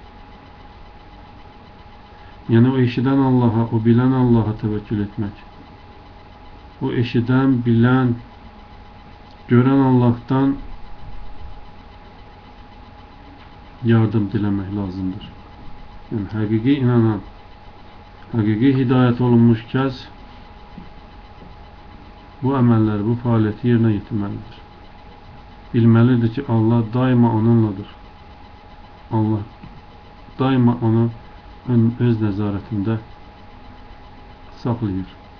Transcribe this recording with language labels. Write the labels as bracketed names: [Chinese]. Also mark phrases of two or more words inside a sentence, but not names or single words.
[Turkish] Yani o eşiden Allah'a, o bilen Allah'a tevekkül etmek. O eşiden, bilen, gören Allah'tan yardım dilemek lazımdır. Yani hakiki inanan, hakiki hidayet olunmuş [Azerbaijani] kəs bu əməlləri, bu fəaliyyəti yerinə yetirməlidir. Bilməlidir ki, Allah daima onunladır. Allah daima onu öz nəzarətində saxlayır.